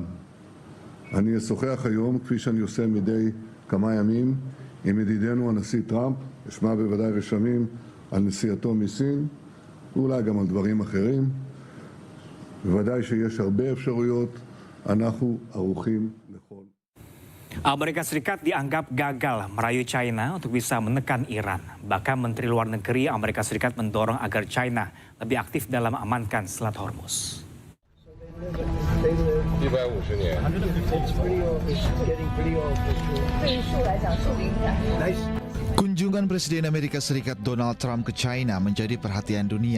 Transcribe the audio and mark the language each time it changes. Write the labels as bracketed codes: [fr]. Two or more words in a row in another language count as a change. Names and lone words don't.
[he] אני אשוחח היום, כפי שאני עושה מדי כמה ימים, עם ידידנו הנשיא טראמפ, אשמע בוודאי רשמים על נסיעתו מסין, ואולי גם על דברים אחרים. בוודאי שיש הרבה אפשרויות, אנחנו ערוכים לכל. [id] Amerika Serikat dianggap gagal merayu China untuk bisa menekan Iran. Bahkan Menteri Luar Negeri Amerika Serikat mendorong agar China lebih aktif dalam amankan Selat Hormuz. Kunjungan Presiden Amerika Serikat Donald Trump ke China menjadi perhatian dunia.